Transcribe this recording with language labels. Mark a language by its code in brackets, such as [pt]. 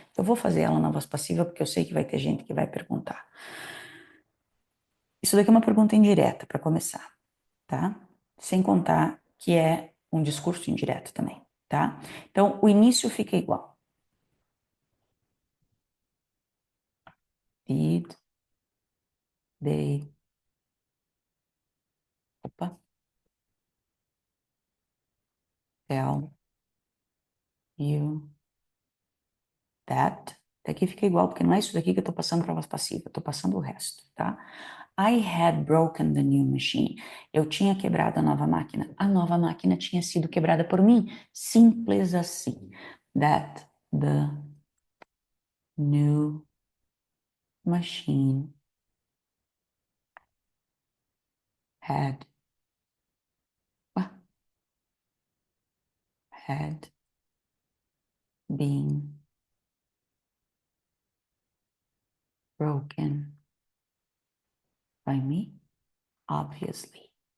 [pt] Eu vou fazer ela na voz passiva porque eu sei que vai ter gente que vai perguntar. Isso daqui é uma pergunta indireta para começar, tá? Sem contar que é um discurso indireto também, tá? Então, o início fica igual. [en] Did they, opa, tell you that? [pt] Daqui fica igual, porque não é isso daqui que eu tô passando para voz passiva, eu tô passando o resto, tá? [en] I had broken the new machine. [pt] Eu tinha quebrado a nova máquina. A nova máquina tinha sido quebrada por mim. Simples assim. [en] That the new machine had had been broken by me, obviously.